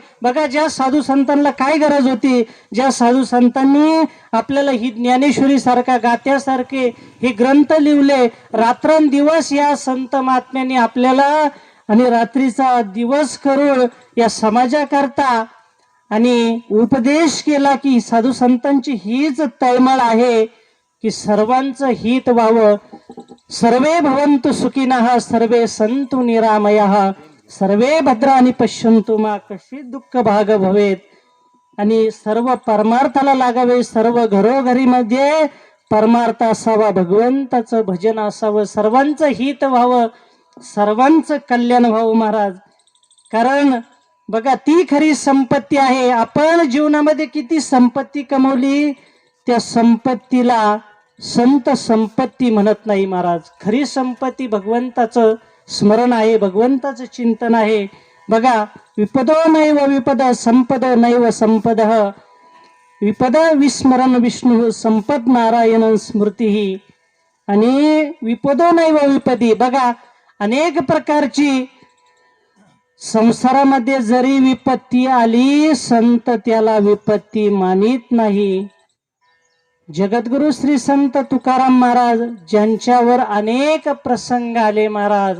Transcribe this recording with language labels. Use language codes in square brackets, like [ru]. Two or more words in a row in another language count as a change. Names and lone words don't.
[mr] बघा, ज्या साधू संतांना काय गरज होती, ज्या साधू संतांनी आपल्याला ही ज्ञानेश्वरी सारखा गात्यासारखे हे ग्रंथ लिहिले, रात्रंदिवस या संत महात्म्यांनी आपल्याला आणि रात्रीचा दिवस करून या समाजाकरता आणि उपदेश केला की साधू संतांची हीच तळमळ आहे की सर्वांचं हित व्हावं. [sa] सर्वे भवन्तु सुखिनः सर्वे सन्तु निरामयः सर्वे भद्राणि पश्यन्तु मा कश्चित् दुःख भाग भवेत. [mr] आणि सर्व परमार्थाला लागावे, सर्व घरोघरी मध्ये परमार्थ असावा, भगवंताचं भजन असावं, सर्वांचं हित व्हावं, सर्वांचं कल्याण व्हावं महाराज. कारण बघा, ती खरी संपत्ती आहे. आपण जीवनामध्ये किती संपत्ती कमवली, त्या संपत्तीला संत संपत्ती म्हणत नाही महाराज. खरी संपत्ती भगवंताचं स्मरण आहे, भगवंताचं चिंतन आहे. बघा, [sa] विपदो नैव विपद संपद नैव संपद विपद विस्मरण विष्णू संपद नारायण स्मृती. आणि विपदो नैव विपदी, [mr] बघा अनेक प्रकारची संसारामध्ये जरी विपत्ती आली, संत त्याला विपत्ती मानित नाही. जगद्गुरु श्री संत तुकाराम महाराज, ज्यांच्यावर अनेक प्रसंग आले महाराज.